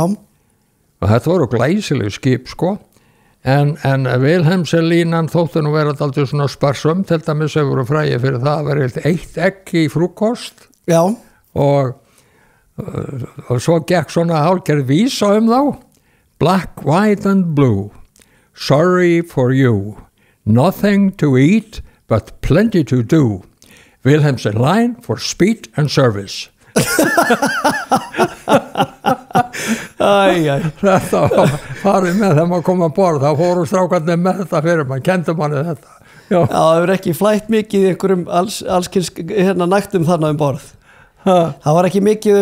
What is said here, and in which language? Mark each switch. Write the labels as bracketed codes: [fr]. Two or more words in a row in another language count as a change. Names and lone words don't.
[is] og þetta voru glæsileg skip sko en Vilhelmsen línan þóttu nú vera alltaf svona sparsum til dæmis sem voru fræði fyrir það að vera eitt egg í frúkost já. og svo gekk svona hálfgerð vísa þá [en] black, white and blue sorry for you nothing to eat but plenty to do Vilhelmsen line for speed and service [is] þetta var farið með þegar maður kom að borð þá fóru strákarnir með þetta fyrir maður kendi manni þetta það hefur ekki flætt mikið í einhverjum allskins nægtum þarna borð það var ekki mikið